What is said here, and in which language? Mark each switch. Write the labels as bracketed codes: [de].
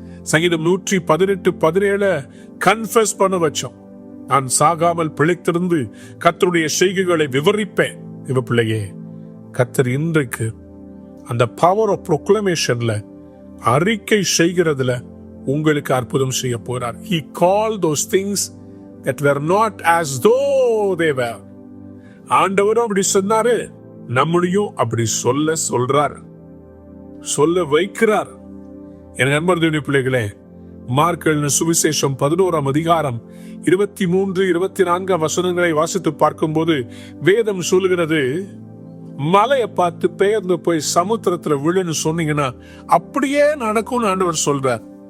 [ta] சங்கீதம் 118:17 கன்ஃபஸ் பண்ண வச்சோம், நான் சாகாமல் பிழைத்திருந்து கர்த்தருடைய செய்கைகளை விவரிப்பேன். இவ பிள்ளையே, கர்த்தர் இன்றைக்கு அந்த பவர் ஆஃப் ப்ரொக்ளமேஷன்ல, அறிக்கை செய்கிறதுல உங்களுக்கு அற்புதம் செய்ய போறார். [en] He called those things that were not as though they were. [ta] ஆண்டவரும் அப்படி சொன்னாரு, நம்மளையும் அப்படி சொல்றார், சொல்ல வைக்கிறார். என் நண்பர் தேவனுடைய பிள்ளைகளே, மார்க் எழுதின சுவிசேஷம் 11ஆம் அதிகாரம் 23, 24 வசனங்களை வாசித்து பார்க்கும்போது வேதம் சொல்லுகிறது, மலையை பார்த்து பெயர்ந்து போய் சமுத்திரத்துல விழுன்னு சொன்னீங்கன்னா அப்படியே நடக்கும்னு ஆண்டவர் சொல்றார்.